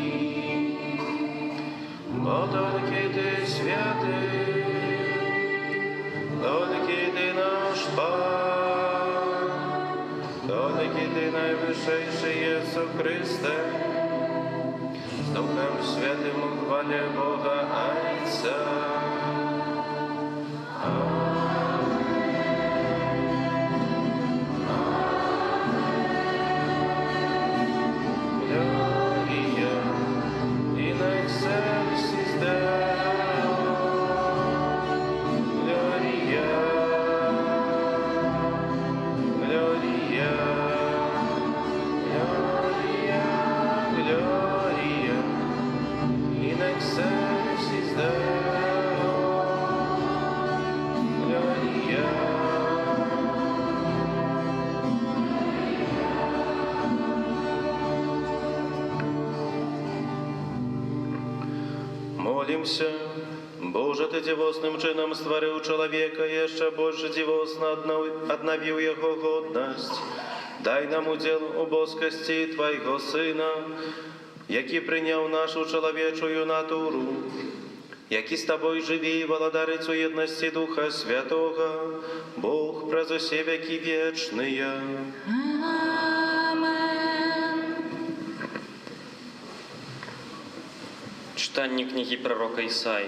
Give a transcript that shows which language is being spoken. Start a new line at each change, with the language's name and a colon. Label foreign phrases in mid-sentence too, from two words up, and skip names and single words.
Polish: Bo tylko Ty święty, tylko Ty nasz Pan, tylko Ty najwyższy Jezu Chryste, z Duchem Świętym chwale Boga Ojca.
Latin: Gloria in excelsis Deo, Gloria, Gloria, Gloria, Gloria in excelsis Deo, Gloria.
Rusyn: Молимся. Боже, Ты дивосным чином створил человека, еще больше дивосно обновил его годность. Дай нам удел у боскости Твоего Сына,
Ukrainian: який прийняв нашу чоловічую натуру, який з Тобою живі і володарить у єдності Духа Святого, Бог през усі веки вічные. Читання книги пророка Ісаї.